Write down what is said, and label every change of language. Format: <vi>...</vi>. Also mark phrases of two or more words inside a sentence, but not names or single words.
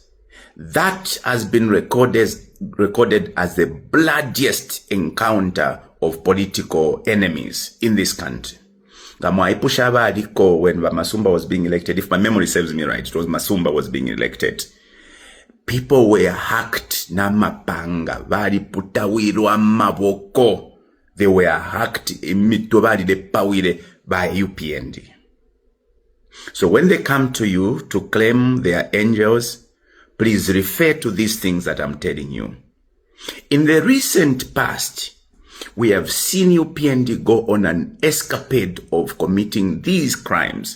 <en>That has been recorded as the bloodiest encounter of political enemies in this country. When Masumba was being elected, if my memory serves me right, it was Masumba was being elected. People were hacked</en> <bem>na mapanga, bali putawirwa maboko.</bem> <en>They were hacked by UPND. So when they come to you to claim they are angels, please refer to these things that I'm telling you. In the recent past, we have seen UPND go on an escapade of committing these crimes.</en>